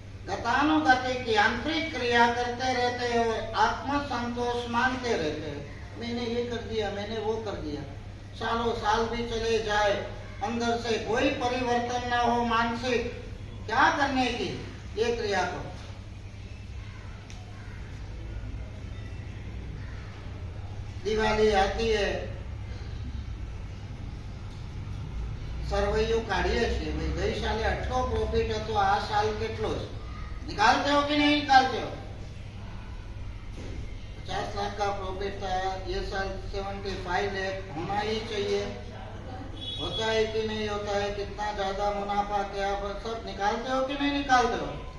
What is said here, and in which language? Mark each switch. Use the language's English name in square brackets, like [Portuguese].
[Hindi] गतानुगति की आंतरिक क्रिया करते रहते हैं, आत्म संतोष मानते रहते हैं. मैंने ये कर दिया, मैंने वो कर दिया. सालों साल भी चले जाए, अंदर से कोई परिवर्तन न हो मानसिक. क्या करने की ये क्रिया को? दिवाली आती है, [Gujarati] સરવૈયું કાઢીએ છીએ ભાઈ, ગઈ સાલે આટલો પ્રોફિટ હતો, આ સાલ કેટલો છે? [Hindi] निकालते हो कि नहीं निकालते हो? 50 लाख का प्रॉफिट था, ये साल 75 लाख होना ही चाहिए. होता है कि नहीं होता है? कितना ज्यादा मुनाफा, क्या सब निकालते हो कि नहीं निकालते हो?